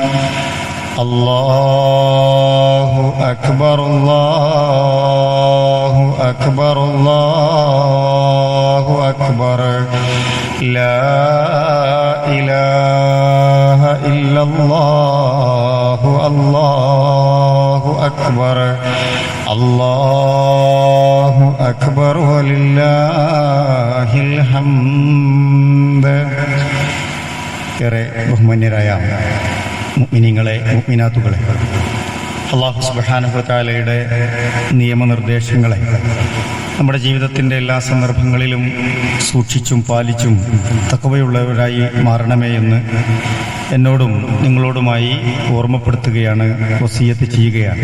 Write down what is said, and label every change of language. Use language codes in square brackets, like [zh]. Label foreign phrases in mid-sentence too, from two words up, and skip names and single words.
[ar] الله أكبر الله أكبر الله أكبر لا إله إلا الله الله أكبر الله أكبر ولله الحمد. [ml] ഏറെ ബഹുമാന്യരായ മുഅ്മിനീങ്ങളെ മുഅ്മിനാത്തുകളെ, അല്ലാഹു [ar] سبحانه وتعالى [ml] നിയമനിർദ്ദേശങ്ങളെ നമ്മുടെ ജീവിതത്തിൻ്റെ എല്ലാ സന്ദർഭങ്ങളിലും സൂക്ഷിച്ചും പാലിച്ചും തഖ്വയുള്ളവരായി മാറണമേ എന്ന് എന്നോടും നിങ്ങളോടുമായി ഓർമ്മപ്പെടുത്തുകയാണ്, വസിയത്ത് ചെയ്യുകയാണ്.